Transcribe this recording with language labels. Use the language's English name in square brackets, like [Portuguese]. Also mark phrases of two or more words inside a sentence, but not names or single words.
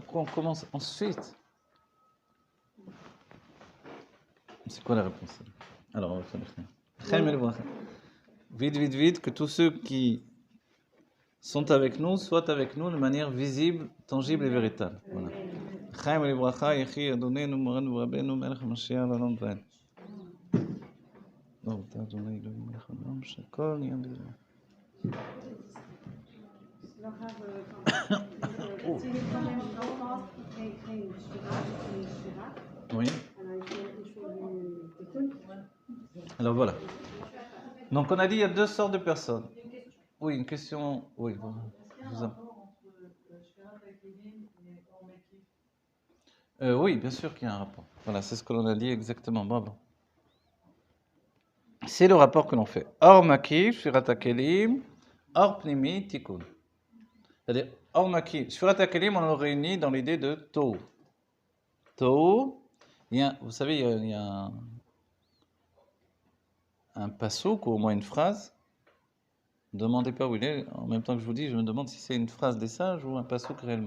[French] Pourquoi on commence ensuite? C'est quoi la réponse? Alors, on va faire vite, que tous ceux qui sont avec nous soient avec nous de manière visible, tangible et véritable. Voilà. [Hebrew] חיים ולברכה יחי אדוננו מורנו ורבנו מלך המשיח לעולם ועד. ברוך אתה אדוני אלוהים מלך העולם שהכל נהיה בדברו. [French] Oui. Alors voilà. Donc on a dit il y a 2 sortes de personnes. Oui, une question. Oui, bon. Oui, bien sûr qu'il y a un rapport. Voilà, c'est ce que l'on a dit exactement. Bravo. C'est le rapport que l'on fait. [Hebrew] אור מקיף, שבירת הכלים, אור פנימי, תיקון. [French] C'est-à-dire, [Hebrew] אור מקיף, שבירת הכלים, [French] on le réunit dans l'idée de tohu. Tohu, vous savez, il y a un passouk, ou au moins une phrase. Ne demandez pas où il est. En même temps que je vous dis, je me demande si c'est une phrase des sages ou un passouk réellement.